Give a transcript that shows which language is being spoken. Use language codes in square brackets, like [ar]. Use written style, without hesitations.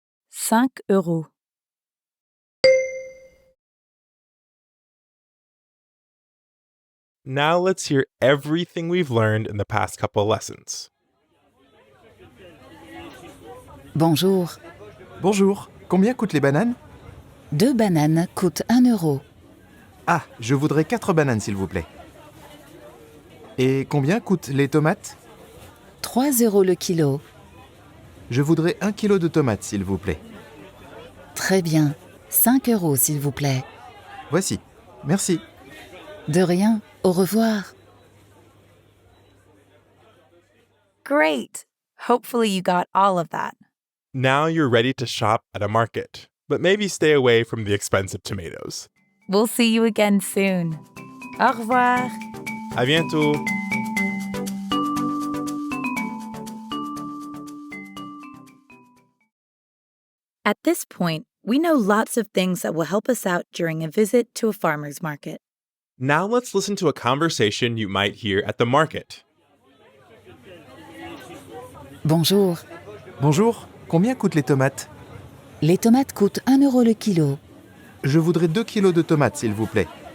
[fr] 5 euros. [en] Now let's hear everything we've learned in the past couple lessons. [fr] Bonjour. Bonjour, combien coûtent les bananes? 2 bananes coûtent 1 euro. Ah, je voudrais 4 bananes s'il vous plaît. Et combien coûtent les tomates? 3 euros le kilo. Je voudrais 1 kilo de tomates s'il vous plaît. Très bien. 5 euros s'il vous plaît. Voici, merci. De rien. Au revoir. [en] Great! Hopefully you got all of that. Now you're ready to shop at a market, but maybe stay away from the expensive tomatoes. We'll see you again soon. [fr] Au revoir. À bientôt. [en] At this point, we know lots of things that will help us out during a visit to a farmer's market. Now let's listen to a conversation you might hear at the market. [fr] Bonjour. Bonjour, combien coûtent les tomates? Les tomates coûtent 1 euro le kilo. Je voudrais 2 kilos de tomates, s'il vous plaît.